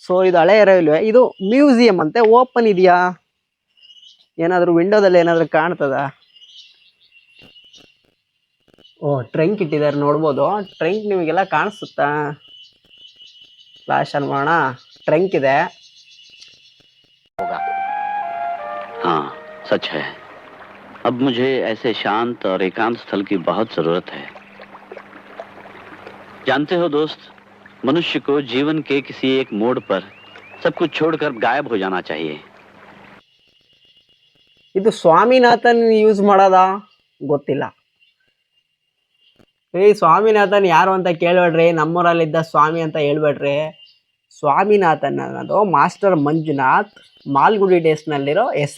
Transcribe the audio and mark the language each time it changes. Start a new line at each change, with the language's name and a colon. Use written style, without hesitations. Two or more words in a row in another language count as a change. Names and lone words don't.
Kannada: ಸೊ ಇದು ಹಳೆ ರೈಲ್ವೆ, ಇದು ಮ್ಯೂಸಿಯಂ ಅಂತೆ. ಓಪನ್ ಇದೆಯಾ, ಏನಾದರೂ ವಿಂಡೋದಲ್ಲಿ ಏನಾದರೂ ಕಾಣ್ತದ? ಓ ಟ್ರಂಕ್ ಇಟ್ಟಿದ್ದಾರೆ ನೋಡ್ಬೋದು. ಟ್ರಂಕ್ ನಿಮಗೆಲ್ಲ ಕಾಣಿಸುತ್ತಾ?
English: flash on
Kannada: ಮಾಡೋಣ. ಟ್ರಂಕ್ ಇದೆ.
Hindi: हाँ सच है। अब मुझे ऐसे शांत और एकांत स्थल की बहुत जरूरत है। जानते हो दोस्त, मनुष्य को जीवन के किसी एक मोड़ पर सब कुछ छोड़कर गायब हो जाना चाहिए।
Kannada: ಇದು ಸ್ವಾಮಿನಾಥನ್ ಯೂಸ್ ಮಾಡೋದ ಗೊತ್ತಿಲ್ಲ. ಸ್ವಾಮಿನಾಥನ್ ಯಾರು ಅಂತ ಕೇಳ್ಬೇಡ್ರಿ, ನಮ್ಮೂರಲ್ಲಿದ್ದ ಸ್ವಾಮಿ ಅಂತ ಹೇಳ್ಬೇಡ್ರಿ. ಸ್ವಾಮಿನಾಥನ್ ಅನ್ನೋದು ಮಾಸ್ಟರ್ ಮಂಜುನಾಥ್ ಮಾಲ್ಗುಡಿ ಡೇಸ್ನಲ್ಲಿರೋ ಹೆಸರು.